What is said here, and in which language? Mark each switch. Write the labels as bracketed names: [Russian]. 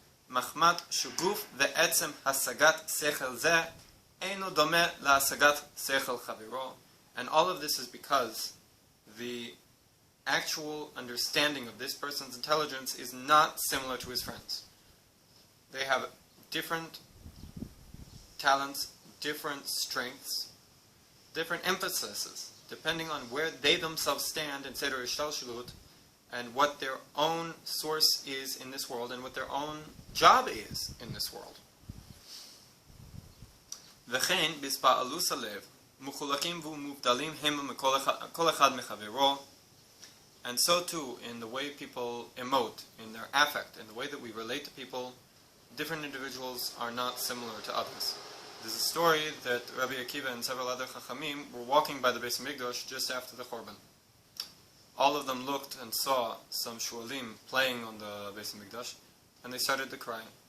[Hebrew] מחמת שגוף ועצם השגת שכל זה אינו דומה להשגת שכל חברו. [English] And all of this is because the actual understanding of this person's intelligence is not similar to his friends. They have different talents, different strengths, different emphases, depending on where they themselves stand in Seder Ishtalshalut, and what their own source is in this world, and what their own job is in this world. [Hebrew] וכן בהתפעלות הלב, מחולקים ומובדלים הם כל אחד מחברו. [English] And so too, in the way people emote, in their affect, in the way that we relate to people, different individuals are not similar to others. There's a story that Rabbi Akiva and several other Chachamim were walking by the Beis Hamikdash just after the Chorban. All of them looked and saw some shualim playing on the Beis Hamikdash, and they started to cry.